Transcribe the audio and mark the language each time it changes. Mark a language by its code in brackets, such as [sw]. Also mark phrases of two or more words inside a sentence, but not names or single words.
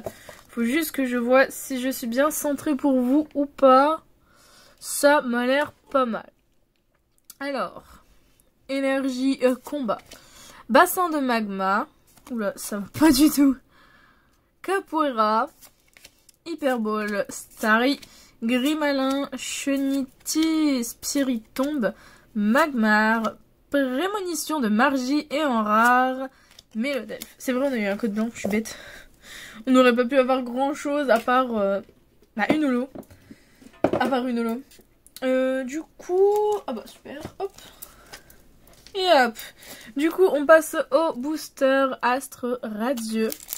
[fr] Faut juste que je vois si je suis bien centrée pour vous ou pas. Ça m'a l'air pas mal. Alors, énergie combat. Bassin de magma. Oula, ça va pas du tout. Capoeira. Hyperball, Starry, Grimalin, Cheniti, Spiritombe, Magmar, Prémonition de Margie et en rare, Mélodelphe. C'est vrai, on a eu un code blanc, je suis bête. On n'aurait pas pu avoir grand chose à part une holo. Du coup, ah bah super, hop. Et hop. Du coup, on passe au booster Astre Radieux.